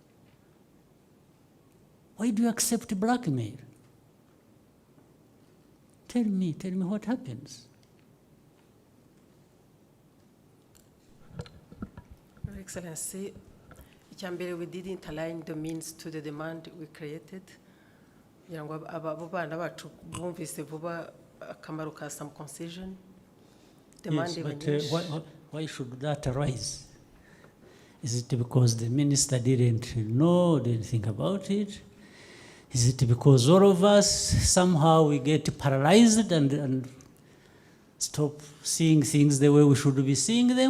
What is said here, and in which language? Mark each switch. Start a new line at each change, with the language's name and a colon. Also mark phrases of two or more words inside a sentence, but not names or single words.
English: Why do you accept blackmail? Tell me what happens. Your Excellency, Mbere, we didn't align the means to the demand we created.
Kinyarwanda: Abo bana bacu bumvise vuba akamaro ka
English: some concession. Yes, but why should that arise? Is it because the minister didn't think about it? Is it because all of us somehow we get paralyzed and stop seeing things the way we should be seeing them?